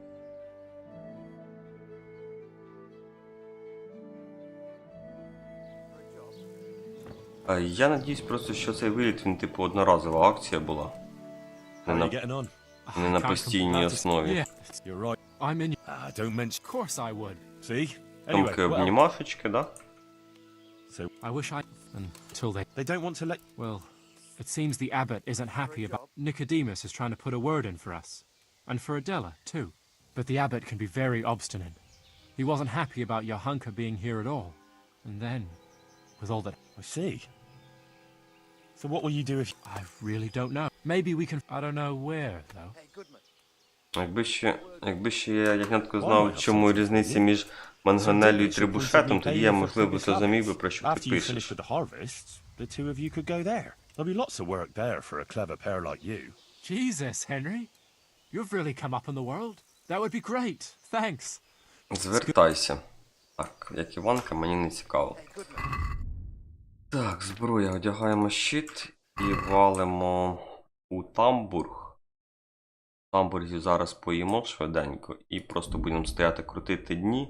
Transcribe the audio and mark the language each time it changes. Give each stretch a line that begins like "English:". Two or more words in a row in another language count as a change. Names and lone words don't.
Ukrainian: Я надіюсь просто, що цей виліт, він типу одноразова акція була. Не на постійній основі. Томки обнімашечки, да?
English: They don't want to let... Well, it seems the abbot isn't happy about... Nicodemus is trying to put a word in for us. And for Adela, too. But the abbot can be very obstinate. He wasn't happy about Johanka being here at all. And then, with all that... I see. So what will you do if... I really don't know. Maybe we can... I don't know where, though.
Ukrainian: Якби ще я, ягнятко, знав, чому різниця між Манганеллю і Трибушетом, тоді я, можливо, зрозумів би, про що ти пишеш.
English: The two of you could go there. There'll be lots of work there for a clever pair like you. Jesus, Henry. You've really come up in the world. That would be great. Thanks.
Ukrainian: Звертайся. Так, як Іванка, мені не цікаво. Так, зброя, одягаємо щит і валимо у тамбург. Гамбургів зараз поїмо швиденько і просто будемо стояти крутити дні.